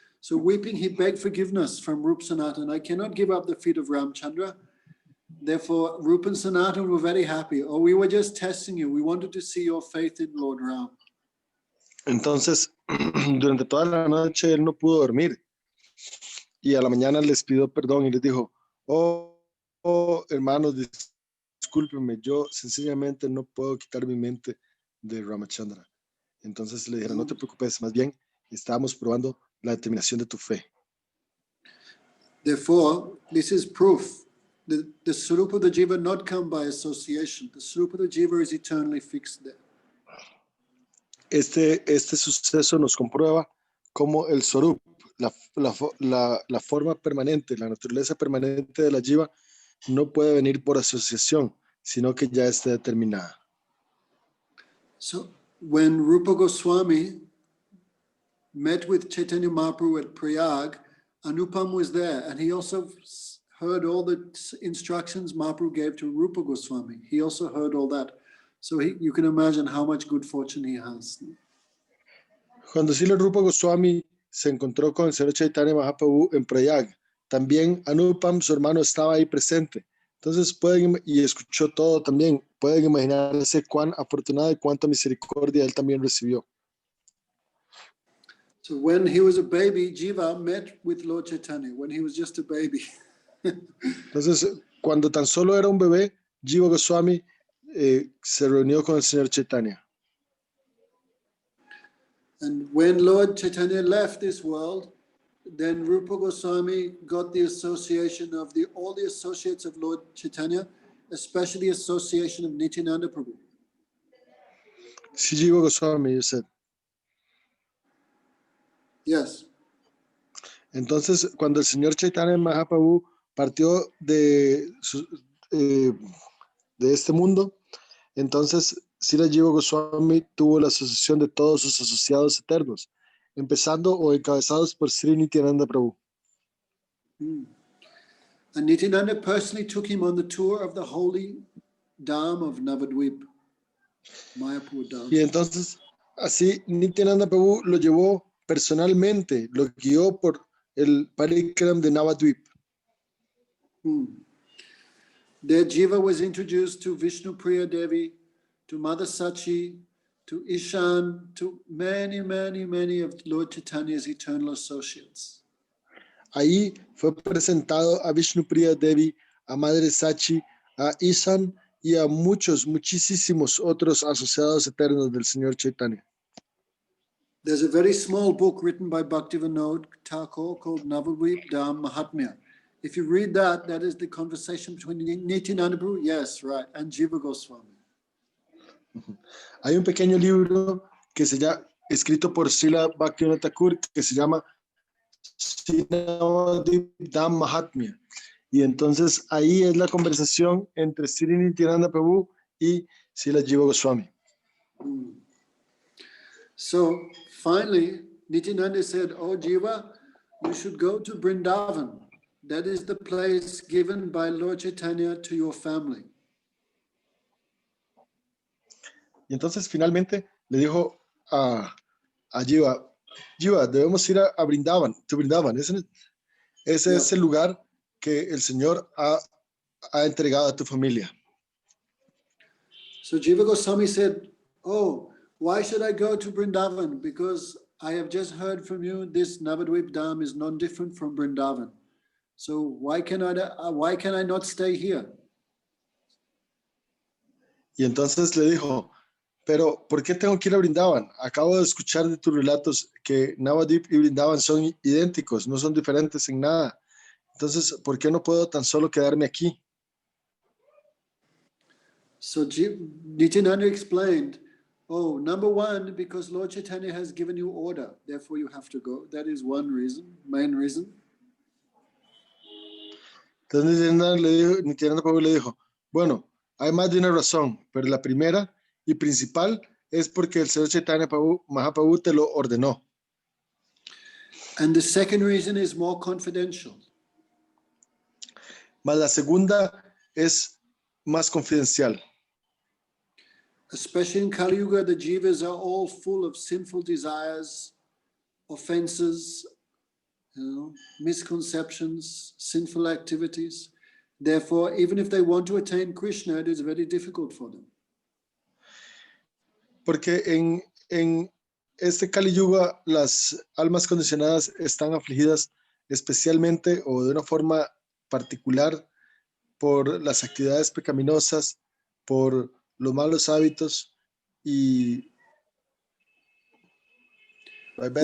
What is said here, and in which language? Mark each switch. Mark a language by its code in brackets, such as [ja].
[en] So weeping, he begged forgiveness from Rupa Sanatan. I cannot give up the feet of Ramchandra. Therefore, Rupa and Sanatan were very happy. Oh, we were just testing you. We wanted to see your faith in Lord Ram. [es] Entonces, durante toda la noche él no pudo dormir. Y a la mañana les pidió perdón y les dijo, oh hermanos, discúlpenme, yo sencillamente no puedo quitar mi mente de Ramachandra. Entonces le dijeron, no te preocupes, más bien estábamos probando la determinación de tu fe. [en] Therefore, this is proof. The Swarupa of the Jiva not come by association. The Swarupa of the Jiva is eternally fixed there. [es] Este suceso nos comprueba cómo el Swarup, la forma permanente, la naturaleza permanente de la Jiva no puede venir por asociación, sino que ya está determinada. [en] So, when Rupa Goswami met with Chaitanya Mahaprabhu at Prayag, Anupam was there, and he also heard all the instructions Mahaprabhu gave to Rupa Goswami. He also heard all that. So you can imagine how much good fortune he has. [es] Cuando Srila Rupa Goswami se encontró con el señor Chaitanya Mahaprabhu en Prayag, también Anupam, su hermano, estaba ahí presente. Entonces y escuchó todo también. Pueden imaginarse cuán afortunado y cuánta misericordia él también recibió. [en] So when he was a baby, Jiva met with Lord Chaitanya, when he was just a baby. [es] Entonces, cuando tan solo era un bebé, Jiva Goswami se reunió con el señor Chaitanya. [en] And when Lord Chaitanya left this world, then Rupa Goswami got the association of all the associates of Lord Chaitanya, especially the association of Nityananda Prabhu. [es] Sí, [en] Jiva Goswami, you said. Yes. [es] Entonces, cuando el señor Chaitanya Mahaprabhu partió de este mundo, entonces Srila Jiva Goswami tuvo la asociación de todos sus asociados eternos, empezando o encabezados por Sri Nityananda Prabhu. [en] And Nityananda personally took him on the tour of the holy Dham of Navadvip, Mayapur Dham. [es] Y entonces, así Nityananda Prabhu lo llevó personalmente, lo guió por el Parikram de Navadvip. [en] There Jiva was introduced to Vishnu Priya Devi, to Mother Sachi, to Ishan, to many, many, many of Lord Chaitanya's eternal associates. [es] Ahí fue presentado a Vishnu Priya Devi, a Madre Sachi, a Ishan y a muchísimos otros asociados eternos del Señor Chaitanya. [en] There's a very small book written by Bhaktivinoda Thakur called Navadvip Dham Mahatmya. If you read that, that is the conversation between Nityananda Prabhu, yes, right, and Jiva Goswami. [es] Hay un pequeño libro que se llama, escrito por Srila Bhaktivinoda Thakur, que se llama Navadvip Dham Mahatmya. Y entonces ahí es la conversación entre Sri Nityananda Prabhu y Srila Jiva Goswami. [en] So finally, Nityananda said, "Oh Jiva, you should go to Vrindavan. That is the place given by Lord Chaitanya to your family." [es] Y entonces finalmente le dijo a Jiva, Jiva, debemos ir a Vrindavan, [en] to Vrindavan. [es] Ese es el lugar que el Señor ha entregado a tu familia. [en] So Jiva Goswami said, "Oh, why should I go to Vrindavan? Because I have just heard from you, this Navadvip Dham is non different from Vrindavan. So why can I not stay here?" [es] Y entonces le dijo, pero ¿por qué tengo que ir a Vrindavan? Acabo de escuchar de tus relatos que Navadvip y Vrindavan son idénticos, no son diferentes en nada. Entonces, ¿por qué no puedo tan solo quedarme aquí? [en] So Nityananda explained, "Oh, number one, because Lord Chaitanya has given you order, therefore you have to go. That is one reason, main reason." [es] Entonces Nityananda Prabhu le dijo, bueno, hay más de una razón, pero la primera y principal es porque el Señor Chaitanya Mahaprabhu te lo ordenó. [en] And the second reason is more confidential. [es] Mas la segunda es más confidencial. [en] Especially in Kali Yuga, the jivas are all full of sinful desires, offenses, misconceptions, sinful activities. Therefore, even if they want to attain Krishna, it is very difficult for them. [es] Porque en este Kali Yuga las almas condicionadas están afligidas especialmente o de una forma particular por las actividades pecaminosas, por los malos hábitos y [en] by bad